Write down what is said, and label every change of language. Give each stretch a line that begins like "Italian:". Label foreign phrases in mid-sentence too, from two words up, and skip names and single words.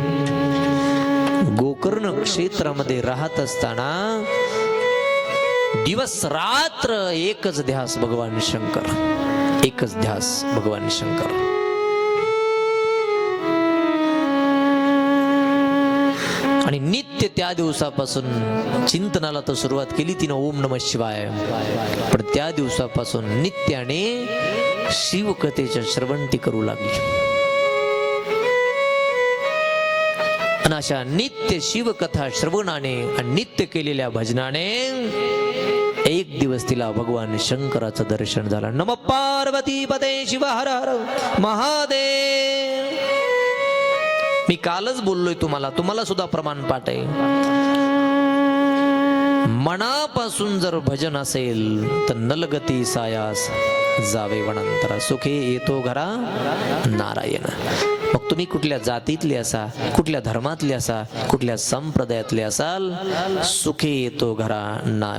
Marathi: गोकर्ण क्षेत्रामध्ये राहत असताना दिवस रात्र एकच ध्यास भगवान शंकर, एकच ध्यास भगवान शंकर. आणि नित्य त्या दिवसापासून चिंतनाला तर सुरुवात केली तिनं
Sanskrit: ओम नमः शिवाय.
Marathi: पण त्या दिवसापासून नित्याने शिवकथेच्या श्रवण ती करू लागली. आणि अशा नित्य शिवकथा श्रवणाने आणि नित्य केलेल्या भजनाने एक दिवस तिला भगवान शंकराचं दर्शन झालं.
Sanskrit: नमः पार्वती पते शिव हर हर महादेव.
Marathi: मी कालच बोललोय तुम्हाला सुद्धा प्रमाण पाठ आहे. मनापासून जर भजन असेल तर नलगती सायास जावे वनांतरा. सुखे येतो घरा नारायण. मग तुम्ही कुठल्या जातीतले असा, कुठल्या धर्मातले असा, कुठल्या संप्रदायातले असाल, सुखे येतो घरा ना.